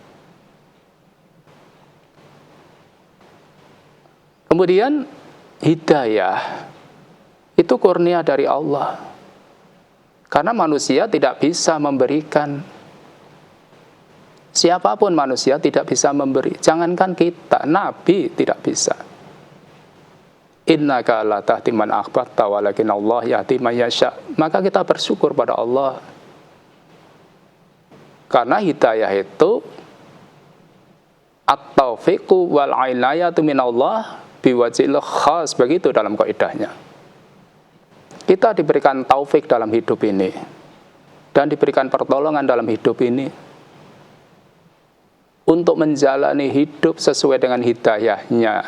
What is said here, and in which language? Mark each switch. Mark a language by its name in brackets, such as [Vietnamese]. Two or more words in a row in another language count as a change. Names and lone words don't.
[Indonesian] Kemudian hidayah itu kurnia dari Allah. Karena manusia tidak bisa memberikan. Siapapun manusia tidak bisa memberi. Jangankan kita, Nabi tidak bisa. [Arabic] إنك لا تهدي من أحببت ولكن الله يهدي من يشاء. [Indonesian] Maka kita bersyukur pada Allah. Karena hidayah itu [Arabic] التوفيق والعناية من الله بوجه خاص, [Indonesian] begitu dalam kaidahnya. Kita diberikan taufik dalam hidup ini dan diberikan pertolongan dalam hidup ini untuk menjalani hidup sesuai dengan hidayahnya.